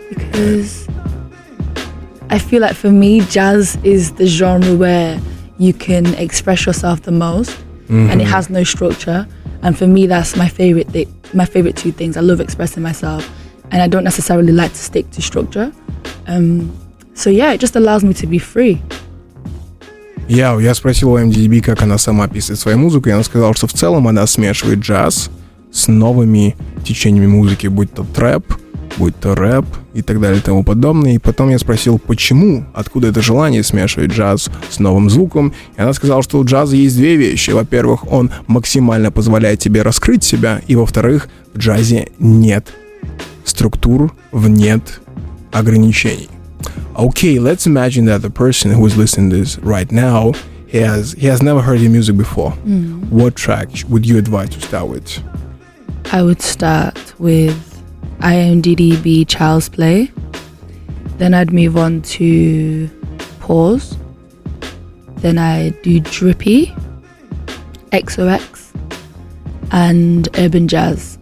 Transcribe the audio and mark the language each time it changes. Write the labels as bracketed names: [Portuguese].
[English] Because I feel like for me, jazz is the genre where you can express yourself the most, and it has no structure. And for me, that's my favorite thing. My favorite two things. I love expressing myself, and I don't necessarily like to stick to structure. So yeah, it just allows me to be free. [Russian] Я спросил у IAMDDB, как она сама описывает свою музыку, и она сказала, что в целом она смешивает джаз с новыми течениями музыки, будь то трэп, будь то рэп и так далее и тому подобное. И потом я спросил, почему, откуда это желание смешивать джаз с новым звуком. И она сказала, что у джаза есть две вещи. Во-первых, он максимально позволяет тебе раскрыть себя. И во-вторых, в джазе нет структур, нет ограничений. [English] Okay, let's imagine that the person who is listening to this right now, he has never heard your music before. What track would you advise to start with? I would start with IAMDDB Child's Play. Then I'd move on to Pause. Then I'd do Drippy, XOX, and Urban Jazz.